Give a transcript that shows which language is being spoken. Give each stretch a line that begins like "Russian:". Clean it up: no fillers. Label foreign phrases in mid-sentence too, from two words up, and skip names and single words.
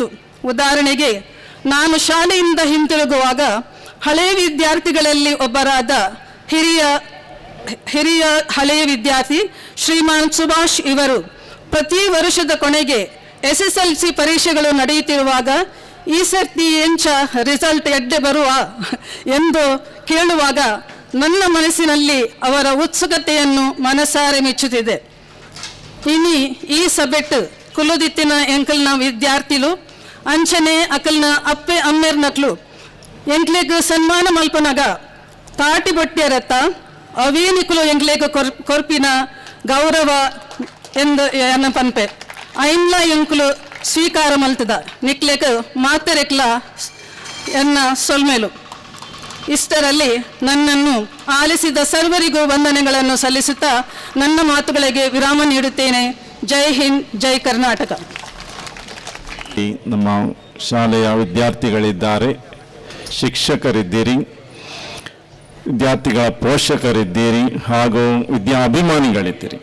Kannada: ಉದಾಹರಣೆಗೆ, ನಾನು ಶಾಲೆಯಿಂದ ಹಿಂತಿರುಗುವಾಗ ಹಳೆಯ ವಿದ್ಯಾರ್ಥಿಗಳಲ್ಲಿ ಒಬ್ಬರಾದ ಹಿರಿಯ ಹಳೆಯ ವಿದ್ಯಾರ್ಥಿ ಶ್ರೀಮಾನ್ ಸುಭಾಷ್ ಇವರು ಪ್ರತಿ ವರ್ಷದ ಕೊನೆಗೆ SSLC ಪರೀಕ್ಷೆಗಳು ನಡೆಯುತ್ತಿರುವಾಗ
Tulu: ಈ ಸರ್ತಿ ಎಂಚ ರಿಸಲ್ಟ್ ಎಡ್ಡೆ ಬರುವ
Kannada: ಎಂದು ಕೇಳುವಾಗ ನನ್ನ ಮನಸ್ಸಿನಲ್ಲಿ ಅವರ ಉತ್ಸುಕತೆಯನ್ನು ಮನಸಾರೆ ಮೆಚ್ಚುತ್ತಿದೆ.
Tulu: ಇನಿ ಈ ಸಬೆಟ್ ಕುಲುದಿತ್ತಿನ ಎಂಕಲ್ನ ವಿದ್ಯಾರ್ಥಿಲು ಅಂಚನೆ ಅಕಲ್ನ ಅಪ್ಪೆ ಅಮ್ಮೆರ್ನಕ್ಲು ಎಂಕ್ಲೆಗ್ ಸನ್ಮಾನ ಮಲ್ಪನಗ ತಾಟಿ ಬೊಟ್ಟಿಯರತ್ತ ಅವೇನಿಕುಲು ಎಂಕ್ಲೆಗ್ ಕೊರ್ಪಿನ ಗೌರವ ಎಂದು ಎನ್ನ ಪನ್ಪೆ ಐನ್ಲ ಎಂಕುಲು ಸ್ವೀಕಾರ ಮಲ್ತದ ನಿಕ್ಲೆಗ್ ಮಾತೆರೆಕ್ಲ ಎನ್ನ ಸೊಲ್ಮೇಲು.
Kannada: ಇಷ್ಟರಲ್ಲಿ ನನ್ನನ್ನು ಆಲಿಸಿದ ಸರ್ವರಿಗೂ ವಂದನೆಗಳನ್ನು ಸಲ್ಲಿಸುತ್ತಾ ನನ್ನ ಮಾತುಗಳಿಗೆ ವಿರಾಮ ನೀಡುತ್ತೇನೆ. ಜೈ ಹಿಂದ್, ಜೈ ಕರ್ನಾಟಕ. ನಮ್ಮ ಶಾಲೆಯ ವಿದ್ಯಾರ್ಥಿಗಳಿದ್ದಾರೆ, ಶಿಕ್ಷಕರಿದ್ದೀರಿ, ವಿದ್ಯಾರ್ಥಿಗಳ ಪೋಷಕರಿದ್ದೀರಿ ಹಾಗೂ ವಿದ್ಯಾಭಿಮಾನಿಗಳಿದ್ದೀರಿ.